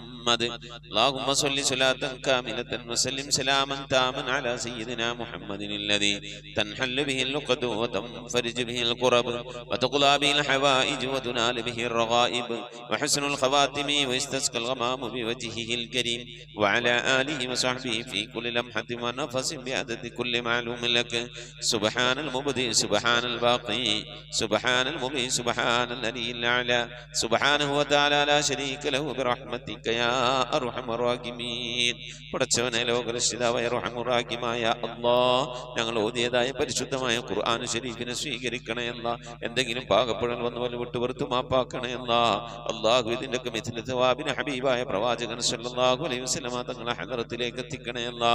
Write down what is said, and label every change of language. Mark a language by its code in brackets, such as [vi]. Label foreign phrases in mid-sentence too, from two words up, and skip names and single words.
[ar] اللهم صل صلاة كاملة وسلم سلاما تاما على سيدنا محمد الذي تنحل به اللقد وتنفرج به الكرب وتقضى به الحوائج وتنال به الرغائب وحسن الخواتم ويستسقى الغمام بوجهه الكريم وعلى آله وصحبه في كل لمحة ونفس بعدد كل معلوم لك. سبحان المبدئ سبحان الباقي سبحان المبدئ سبحان الذي الأعلى سبحانه وتعالى لا شريك له برحمتك يا أرحم الراحمين. [ml] പടച്ചവനെ ലോകരക്ഷിതാവായ അർഹമർ റഹീമായ അല്ലാഹ്, ഞങ്ങൾ ഓതിയതായ പരിശുദ്ധമായ ഖുർആൻ ശരീഫിനെ സ്വീകരിക്കണേ അല്ലാ. എന്തെങ്കിലും പാകപ്പെടൽ വന്നു വല്ല വിട്ടുപുറത്തു മാപ്പാക്കണേ അല്ലാ. അല്ലാഹു ഇതിൻ്റെയൊക്കെ മിഥില സവാബിന് ഹബീബായ പ്രവാചകൻ [ar] صلى الله عليه وسلم [ml] തങ്ങളെ ഹദറത്തിലേക്ക് എത്തിക്കണേ അല്ലാ.